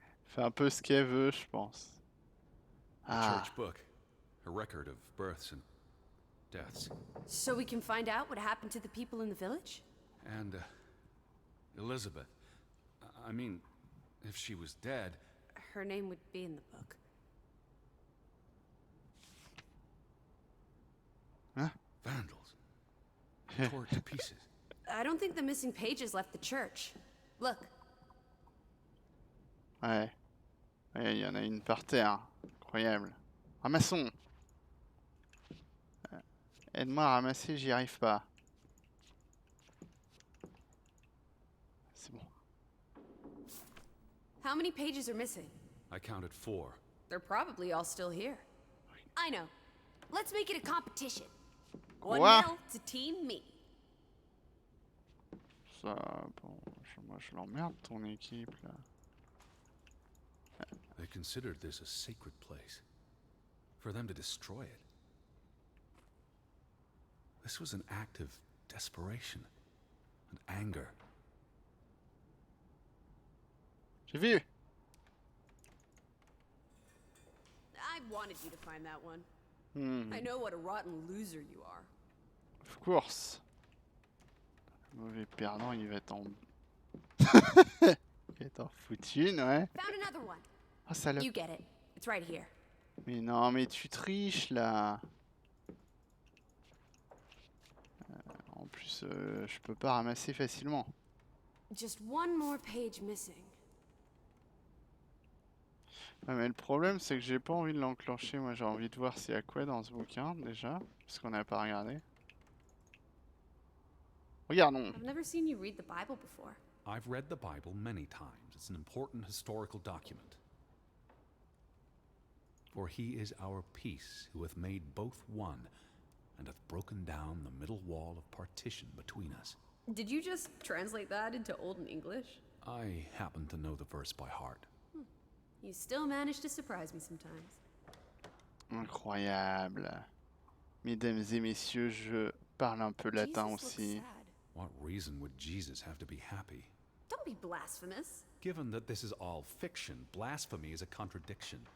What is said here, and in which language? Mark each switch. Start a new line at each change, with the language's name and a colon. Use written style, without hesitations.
French: Fait un peu ce qu'elle veut, je pense.
English: A church book. A record of births and deaths. So we can find out what happened to the people in the village? And Elizabeth. I mean, if she was dead... Her name would be in the book. Huh? Vandals. Tore it to pieces. I don't think the missing pages left the church. Look.
French: Ouais. Ouais, il y en a une par terre. Incroyable. Ramassons. Aide-moi à ramasser, j'y arrive pas.
English: How many pages are missing? I counted 4. They're probably all still here. I know. Let's make it a competition.
French: Quoi?
English: 1-0 to Team Me.
French: Ça, bon, moi je l'emmerde ton équipe là.
English: They considered this a sacred place. For them to destroy it. This was an act of desperation and anger.
French: J'ai vu.
English: I wanted you to find that one. I know what a rotten loser you are. Of course.
French: Le mauvais perdant, il va être en... il va être en foutune, ouais.
English: Found another one.
French: Oh, salope.
English: You get it. It's right here.
French: Mais non, mais tu triches, là. En plus, je peux pas ramasser facilement.
English: Just one more page missing.
French: Ouais, mais le problème, c'est que j'ai pas envie de l'enclencher. Moi, j'ai envie de voir s'il y a quoi dans ce bouquin, déjà. Parce qu'on n'a pas regardé. Regardons.
English: I've never seen you read the Bible before. I've read the Bible many times. It's an important historical document. For he is our peace, who hath made both one, and hath broken down the middle wall of partition between us. Did you just translate that into Old English? I happen to know the verse by heart. You still manage to surprise me sometimes.
French: Incroyable. Mesdames et messieurs, je parle un peu latin
English: Jesus
French: aussi.
English: looks sad. What reason would Jesus have to be happy? Don't be blasphemous. Given that this is all fiction, blasphemy is a contradiction.